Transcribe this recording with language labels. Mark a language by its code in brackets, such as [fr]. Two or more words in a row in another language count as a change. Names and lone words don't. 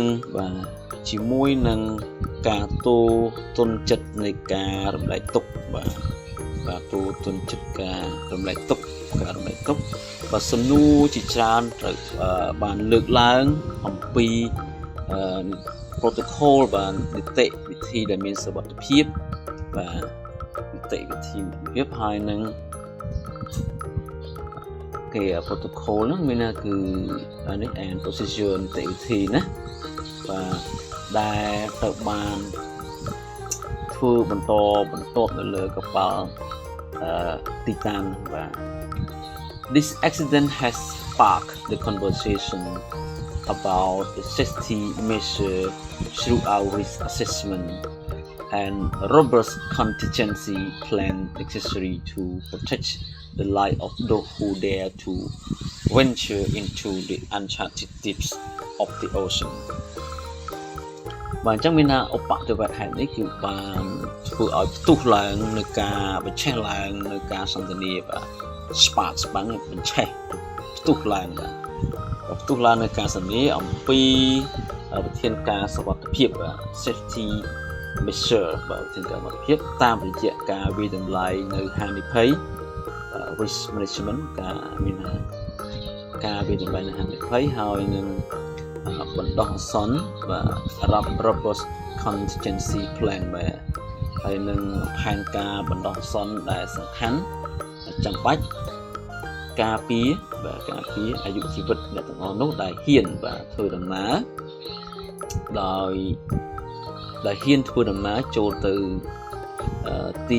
[km] បាទជាមួយនឹងការទូទុនចិត្តនៃការរំលែកទុក្ខបាទទូទុនចិត្តការរំលែកទុក្ខបាទសំណួរជាច្រើនត្រូវបានលើកឡើងអំពីprotocol បាទនីតិវិធីដែលមានសុវត្ថិភាពបាទនីតិវិធីហើយនឹង គេ protocol ហ្នឹងមានថាគឺនេះ [en] and procedure [km] នីតិវិធីណាបាទ ដែលត្រូវបានធ្វើបន្តនៅលើកប៉ាល់Titan បាទ [en] This accident has sparked the conversation about the safety measure throughout risk assessment and robust contingency plan necessary to protect the life of those who dare to venture into the uncharted depths of the [km] ocean បាទអញ្ចឹងមានថាឧបទ្ទវហេតុនេះគឺបានធ្វើឲ្យផ្ទុះឡើងនៅការបញ្ឆេះឡើងនៅការសន្ទនាបាទ spark បញ្ឆេះផ្ទុះឡើងបាទផ្ទុះឡើងនៅការសន្ទនាអំពីវិធានការសុវត្ថិភាពបាទ [en] safety measure [km] បាទវិធានការសុវត្ថិភាពតាមរយៈការវិយតម្លៃនៅហានិភ័យ [en] risk management [km] ការមានការវិយតម្លៃនៅហានិភ័យហើយនឹងបណ្ដោះអាសន្ន បាទ [en] robust contingency plan [km] បាទហើយនឹងផែនការបណ្ដោះអាសន្នដែលសំខាន់ចាំបាច់ការពារអាយុជីវិត អ្នកទាំងអស់នោះដែលហ៊ានបាទធ្វើដំណើរដោយហ៊ានធ្វើដំណើរចូលទៅទី